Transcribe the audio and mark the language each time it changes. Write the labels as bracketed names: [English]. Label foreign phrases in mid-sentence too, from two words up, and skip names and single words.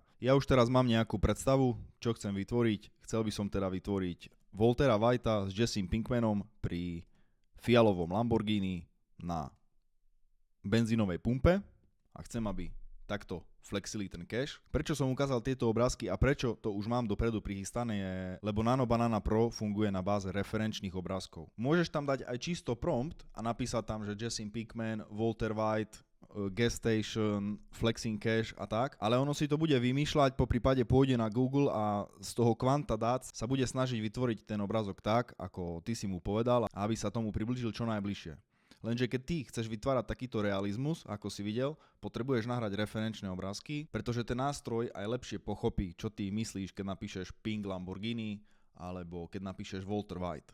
[Slovak] Ja už teraz mám nejakú predstavu, čo chcem vytvoriť. Chcel by som teda vytvoriť Waltera Whitea s Jessim Pinkmanom pri fialovom Lamborghini na benzínovej pumpe a chcem, aby takto flexili ten cache. Prečo som ukázal tieto obrázky a prečo to už mám dopredu prichystané je, lebo Nano Banana Pro funguje na báze referenčných obrázkov. Môžeš tam dať aj čisto prompt a napísať tam, že Jessim Pinkman, Walter White, [English] gas station, flexing cache [Slovak] a tak, ale ono si to bude vymýšľať, po prípade pôjde na Google a z toho kvanta dát sa bude snažiť vytvoriť ten obrázok tak, ako ty si mu povedal, aby sa tomu priblížil čo najbližšie. Lenže keď ty chceš vytvárať takýto realizmus, ako si videl, potrebuješ nahrať referenčné obrázky, pretože ten nástroj aj lepšie pochopí, čo ty myslíš, keď napíšeš Pink Lamborghini alebo keď napíšeš Walter White.